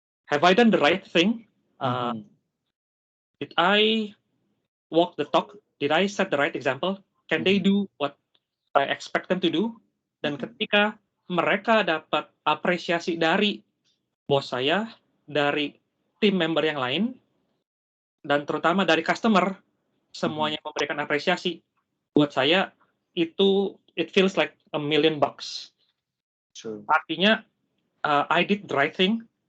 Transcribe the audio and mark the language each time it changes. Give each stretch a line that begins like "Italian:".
English: Have I done the right thing? Did I walk the talk? Did I set the right example? Can they do what I expect them to do?
Indonesian: Dan ketika mereka dapat apresiasi dari bos saya, dari tim member yang lain, dan terutama dari customer, semuanya memberikan apresiasi. Buat saya, itu
English: it feels like $1,000,000. True. Artinya, I did the right thing.